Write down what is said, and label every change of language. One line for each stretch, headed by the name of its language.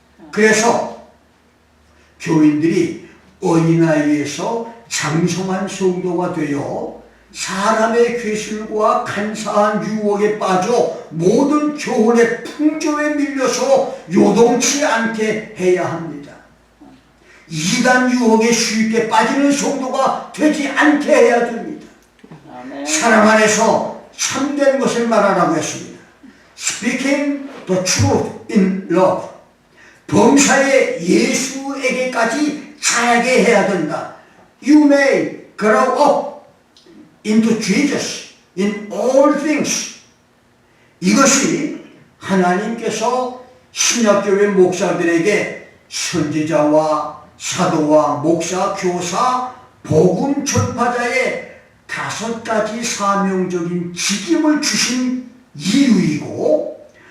Korean: 그래서 교인들이 어린아이에서 장성한 성도가 되어 사람의 괴술과 간사한 유혹에 빠져 모든 교훈의 풍조에 밀려서 요동치 않게 해야 합니다. 이단 유혹에 쉽게 빠지는 성도가 되지 않게 해야 됩니다. 사랑 안에서 참된 것을 말하라고 했습니다.
English: Speaking the truth in love.
Korean: 범사에 예수에게까지 자라게 해야 된다.
English: You may grow up into Jesus in all things.
Korean: 이것이 하나님께서 신약교회 목사들에게 선지자와 사도와 목사, 교사, 복음 전파자의 5가지 사명적인 직임을 주신 이유이고,